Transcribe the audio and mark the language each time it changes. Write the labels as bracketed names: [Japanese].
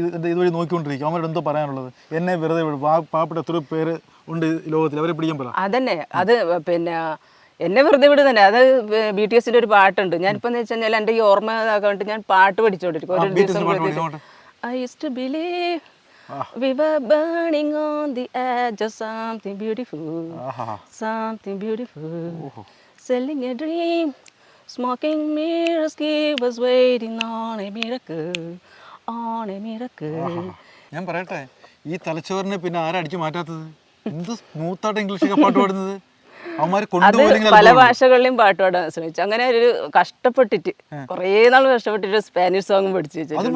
[Malayalam] ഇതുവഴി നോക്കിക്കൊണ്ടിരിക്കും, അവരോട് എന്തോ പറയാനുള്ളത്? എന്നെ വെറുതെ പാവപ്പെട്ട എത്ര പേര് ഉണ്ട് ലോകത്തിൽ, അവരെ പിടിക്കാൻ പറ. അതന്നെ, അത് പിന്നെ എന്നെ വെറുതെ വിട് തന്നെ. അത് BTSന്റെ ഒരു പാട്ടുണ്ട്. ഞാനിപ്പോ എന്ന് വെച്ച് കഴിഞ്ഞാൽ എന്റെ ഈ ഓർമ്മ ഇതാക്കാണ്ട് ഞാൻ പാട്ട് പഠിച്ചോണ്ടിരിക്കും. ഒരു ദിവസം [English] I used to believe we were burning on the edge of something beautiful, something beautiful, selling a dream, smoking mirrors, was waiting on a miracle, on a miracle. [Malayalam] ഞാൻ പറയട്ടെ, ഈ തലച്ചോറിനെ പിന്നെ ആരാ അടിച്ചു മാറ്റാത്തത്? എന്ത് സ്മൂത്തായിട്ട് ഇംഗ്ലീഷൊക്കെ പാട്ട് പാടുന്നത്. അത് പല ഭാഷകളിലും പാട്ട് പാടാൻ ശ്രമിച്ചു. അങ്ങനെ ഒരു കഷ്ടപ്പെട്ടിട്ട് കുറേ നാൾ കഷ്ടപ്പെട്ടിട്ട് സ്പാനിഷ് സോങ് പഠിച്ചു വെച്ചു.